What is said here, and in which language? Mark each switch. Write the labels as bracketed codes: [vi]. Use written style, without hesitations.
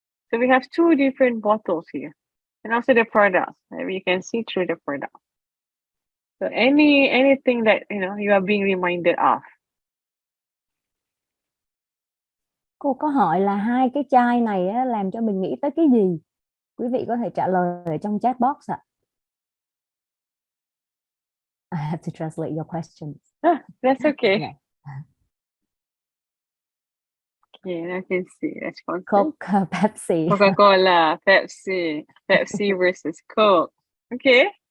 [en] So we have two different bottles here, and also the products. Maybe you can see through the product. So anything that you are being reminded of. [vi] Cô có hỏi là hai cái chai này á, làm cho mình nghĩ tới cái gì? Quý vị có thể trả lời ở trong chat box ạ. [en] I have to translate your questions. That's okay. Yeah. Okay, I can see response. Coke, Pepsi. Coca-Cola, Pepsi versus Coke. Okay.